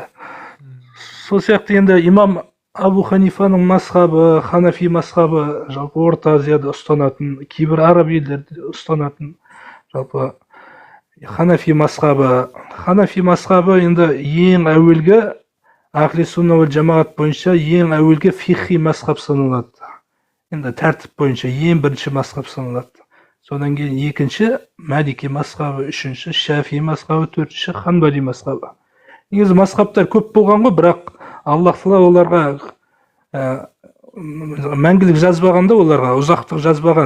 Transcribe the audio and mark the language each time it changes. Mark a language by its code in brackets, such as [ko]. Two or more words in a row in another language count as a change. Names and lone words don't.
[kk] Сол сияқты енді имам Абу Ханифаның мазхабы, Ханафи мазхабы жалпы Орта Азияда ұстанатын, кейбір араб елдерде ұстанатын жалпы Ханафи мазхабы енді ең әуелгі [ar] أهل السنة والجماعة [kk] бойынша ең әуелгі фихи мазхаб саналады. Енді тәртіп бойынша ең бірінші мазхаб саналады. Содан кейін екінші Малики мазхабы, үшінші Шафи мазхабы, төртінші Ханбали мазхабы. Негізі мазхабтар көп болған ғой, бірақ Аллах Тағала оларға мәңгілік жазбағанда, оларға ұзақтық жазбаған.